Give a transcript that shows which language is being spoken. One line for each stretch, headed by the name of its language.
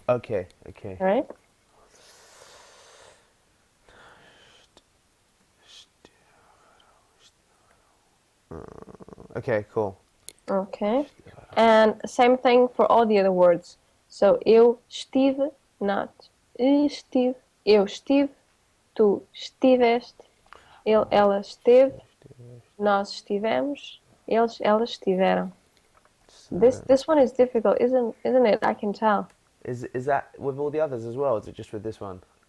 English: Okay. All right. Okay, cool. Okay. And same thing for all the other words. So
Portuguese: eu estive,
English: not
Portuguese: estive. Eu estive, tu estiveste, ele, ela esteve, nós estivemos, eles, elas estiveram.
English: This one is difficult, isn't it? I can tell. Is that with all the others as well? Or is it just with this one?